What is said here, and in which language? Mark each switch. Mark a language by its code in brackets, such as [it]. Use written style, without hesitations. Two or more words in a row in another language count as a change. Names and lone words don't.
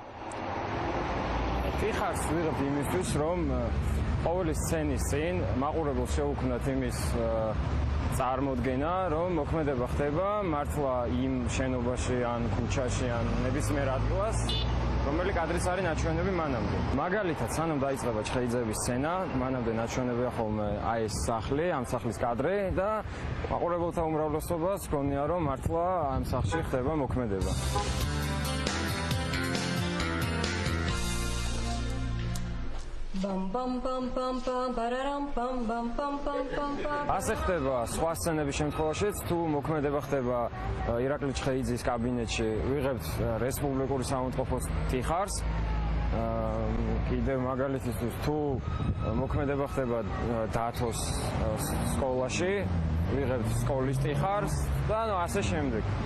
[ka] ტიხარს ვიღებ იმისთვის, რომ ყოველი სცენის წინ მაყურებელს შეუქმნათ იმის წარმოდგენა, რომ მოქმედება ხდება მართლა იმ შენობაში ან ქუჩაში ან ნებისმიერ ადგილას, რომელი კადრიც არის ნაჩვენები მანამდე. მაგალითად, სანამ დაიწყება ჩხეიძეების სცენა, მანამდე ნაჩვენებია ხოლმე აი ეს სახლი, ამ სახლის კადრი და მაყურებელთა უმრავლესობას გონია, რომ მართლა ამ სახლში ხდება მოქმედება. Bam bam bam bam bam bararam bam bam bam bam bam bam. ასე ხდება სხვა სცენების შემთხვევაშიც, თუ მოქმედება ხდება ირაკლი ჩხეიძის კაბინეტში, ვიღებთ რესპუბლიკური საავადმყოფოს ტიხარს. კიდევ მაგალითისთვის, თუ მოქმედება ხდება დათოს სკოლაში, ვიღებთ სკოლის ტიხარს და ნუ ასე შემდეგ.